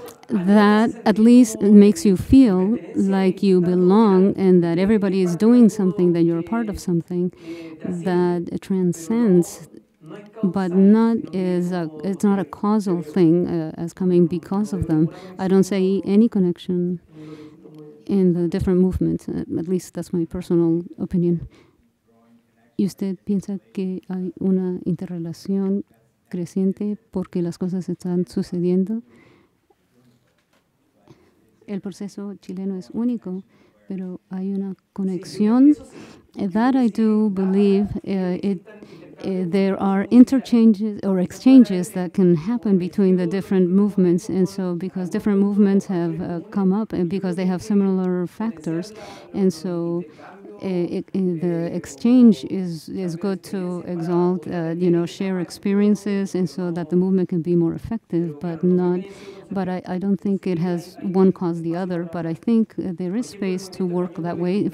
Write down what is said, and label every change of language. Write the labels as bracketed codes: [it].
[en] That at least makes you feel like you belong, and that everybody is doing something, that you're a part of something that transcends, but it's not a causal thing as coming because of them. I don't see any connection in the different movements. At least that's my personal opinion. [es] ¿Y usted piensa que hay una interrelación creciente porque las cosas están sucediendo? El proceso chileno es único, pero hay una conexión. [en] That I do believe there are interchanges or exchanges that can happen between the different movements, and so because different movements have come up and because they have similar factors, and so the exchange is good to exalt, share experiences, and so that the movement can be more effective, but I don't think it has one cause the other, but I think there is space to work that way.